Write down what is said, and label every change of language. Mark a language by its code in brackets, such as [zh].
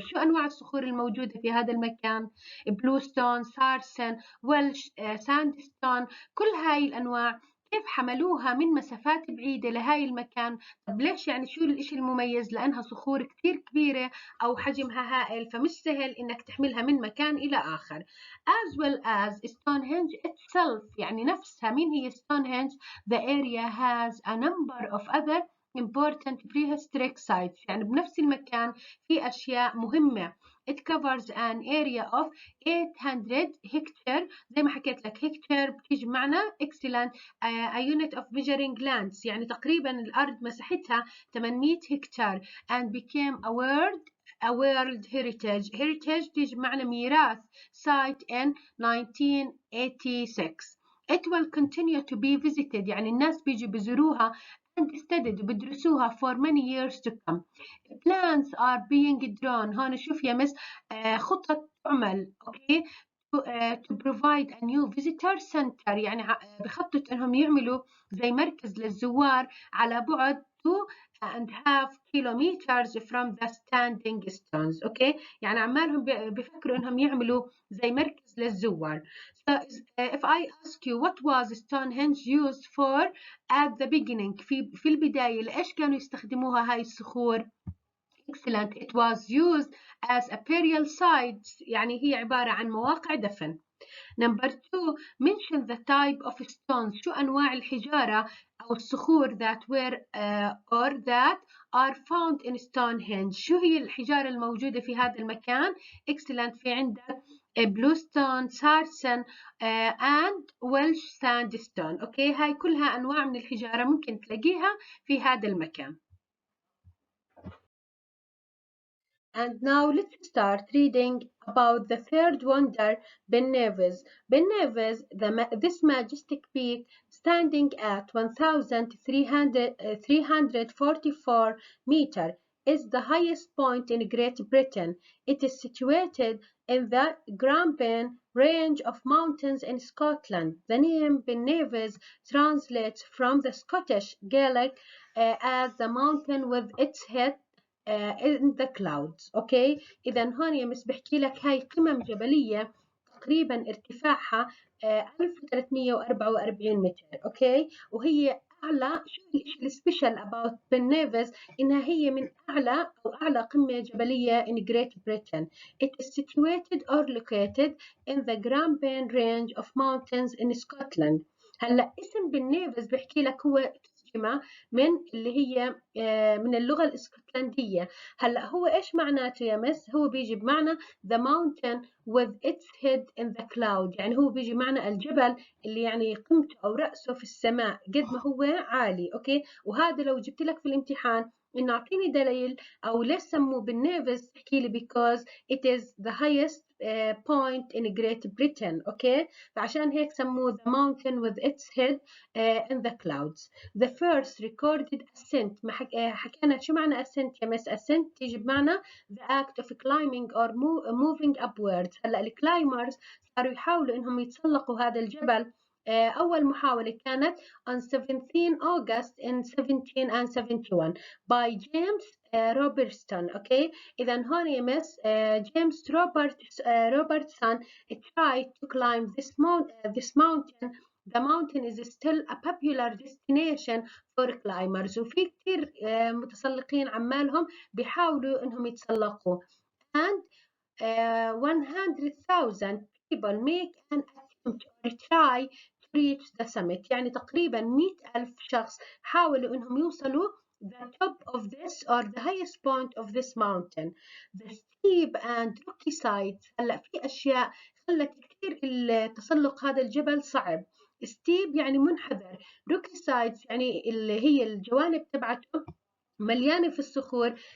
[ar] شو انواع الصخور الموجوده في هذا المكان؟ بلوستون، سارسن، ويلش، ساندستون، كل هاي الأنواع كيف حملوها من مسافات بعيدة لهاي المكان. طب ليش؟ يعني شو الإشي المميز؟ لأنها صخور كتير كبيرة أو حجمها هائل فمش سهل إنك تحملها من مكان إلى آخر. [en] as well as Stonehenge itself. [ar] يعني نفسها مين هي Stonehenge؟ [en] the area has a number of other important prehistoric sites. [ar] يعني بنفس المكان في أشياء مهمة. [en] It covers an area of 800 hectare. [ar] زي ما حكيت لك [en] hectare [ar] بتيجي بمعنى [en] excellent a unit of measuring lands. [ar] يعني تقريبا الأرض مساحتها 800 هكتار [en] and became a world heritage [ar] تيجي بمعنى ميراث [en] site in 1986. It will continue to be visited. [ar] يعني الناس بيجي بيزوروها [en] and studied [ar] وبدرسوها [en] for many years to come. Plans are being drawn. [ar] هون شوف يا مس خطط تعمل اوكي [en] to provide a new visitor center. [ar] يعني بخطط انهم يعملوا زي مركز للزوار على بعد [en] 2.5 kilometers from the standing stones. [ar] اوكي يعني عمالهم بفكروا انهم يعملوا زي مركز للزوار. [en] So if I ask you what was Stonehenge used for at the beginning؟ [ar] في البداية لإيش كانوا يستخدموها هاي الصخور؟ [en] Excellent. It was used as a burial site. [ar] يعني هي عبارة عن مواقع دفن. [en] Number 2. Mention the type of stones. [ar] شو أنواع الحجارة أو الصخور [en] that were or that are found in Stonehenge. [ar] شو هي الحجارة الموجودة في هذا المكان؟ Excellent. في عندك bluestone, sarsen and Welsh sandstone. أوكي هاي كلها أنواع من الحجارة ممكن تلاقيها في هذا المكان. [en] And now let's start reading about the third wonder, Ben Nevis. Ben Nevis, this majestic peak standing at 1,344 meters, is the highest point in Great Britain. It is situated in the Grampian range of mountains in Scotland. The name Ben Nevis translates from the Scottish Gaelic as the mountain with its head in the clouds. [ar] اوكي اذا هون يا مس بحكي لك هاي قمم جبليه تقريبا ارتفاعها 1344 متر. اوكي وهي اعلى. شو الشيء السبيشال about Ben Nevis؟ انها هي من اعلى او اعلى قمه جبليه [en] in Great Britain. It is situated or located in the Grampian range of mountains in Scotland. [ar] هلا اسم Ben Nevis بحكي لك هو من اللي هي من اللغة الإسكتلندية. هلأ هو إيش معناته يا مس؟ هو بيجي بمعنى [en] the mountain with its head in the cloud. [ar] يعني هو بيجي معنى الجبل اللي يعني قمته أو رأسه في السماء قد ما هو عالي. أوكي وهذا لو جبت لك في الامتحان إنه أعطيني دليل أو ليش سموه بالنيفز احكي لي [en] because it is the highest point in Great Britain. okay, [ar] فعشان هيك سموه [en] the mountain with its head in the clouds. The first recorded ascent. [ar] حكينا شو معنى ascent يا مس؟ [en] ascent [ar] تيجي بمعنى [en] the act of climbing or moving upwards. [ar] هلا الكلايمرز صاروا يحاولوا انهم يتسلقوا هذا الجبل. أول محاولة كانت [en] on 17 August in 1771 by James Robertson. okay, [ar] إذا هون يا مس [en] James Robertson tried to climb this mountain. The mountain is still a popular destination for climbers. [ar] وفي كتير متسلقين عمالهم بيحاولوا إنهم يتسلقوا. [en] And 100,000 people make an attempt or try to reach the summit. [ar] يعني تقريبا 100,000 شخص حاولوا إنهم يوصلوا [en] the top of this or the highest point of this mountain. The steep and rocky sides. [ar] هلا في أشياء خلت كثير التسلق هذا الجبل صعب. steep يعني منحدر. rocky sides يعني اللي هي الجوانب تبعته مليانة في الصخور.